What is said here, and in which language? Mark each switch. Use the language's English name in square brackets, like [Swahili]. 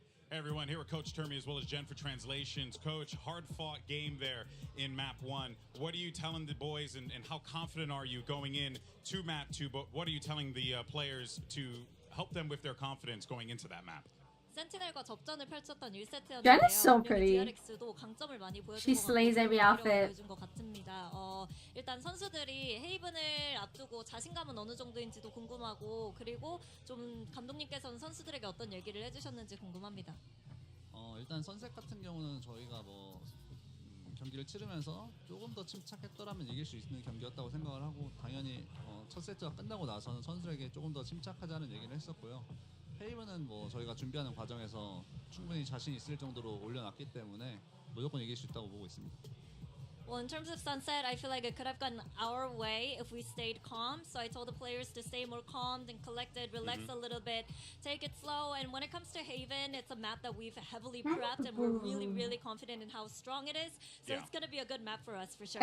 [English] Hey everyone, here with Coach Termy as well as Jen for translations. Coach, hard-fought game there in Map 1. What are you telling the boys and how confident are you going in to Map 2? But what are you telling the players to help them with their confidence going into that map? [Korean] 센티넬과 접전을 펼쳤던 1세트였는데요. [English] Jen is so pretty. [Korean] DRX도 강점을 많이 보여준 [English] She slays every outfit. [Korean] 보여준 것 같습니다. 일단 선수들이 헤이븐을 앞두고 자신감은 어느 정도인지도 궁금하고, 그리고 좀 감독님께서는 선수들에게 어떤 얘기를 해주셨는지 궁금합니다. 일단 선셋 같은 경우는 저희가 경기를 치르면서 조금 더 침착했더라면 이길 수 있는 경기였다고 생각을 하고, 당연히 첫 세트가 끝나고 나서는 선수들에게 조금 더 침착하자는 얘기를 했었고요. 헤이븐은 저희가 준비하는 과정에서 충분히 자신 있을 정도로 올려놨기 때문에 무조건 이길 수 있다고 보고 있습니다. [English] Well, in terms of Sunset, I feel like it could have gone our way if we stayed calm. So I told the players to stay more calmed and collected, relax a little bit, take it slow. And when it comes to Haven, it's a map that we've heavily prepped, and we're really, really confident in how strong it is. So it's going to be a good map for us, for sure.